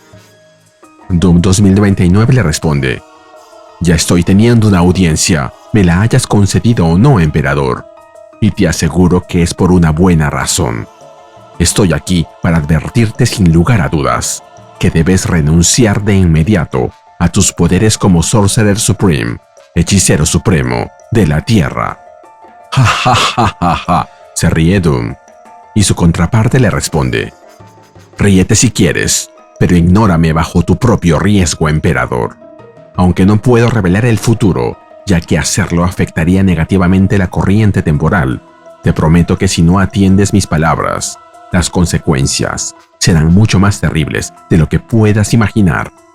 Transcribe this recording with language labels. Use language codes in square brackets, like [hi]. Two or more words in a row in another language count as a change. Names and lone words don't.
[es] Doom 2099 le responde: ya estoy teniendo una audiencia, me la hayas concedido o no, Emperador. Y te aseguro que es por una buena razón. Estoy aquí para advertirte sin lugar a dudas que debes renunciar de inmediato a tus poderes como [en] Sorcerer Supreme, [es] Hechicero Supremo de la Tierra. Ja ja ja ja ja, se ríe Doom. Y su contraparte le responde: ríete si quieres, pero ignórame bajo tu propio riesgo, Emperador. Aunque no puedo revelar el futuro, ya que hacerlo afectaría negativamente la corriente temporal, te prometo que si no atiendes mis palabras, las consecuencias serán mucho más terribles de lo que puedas imaginar.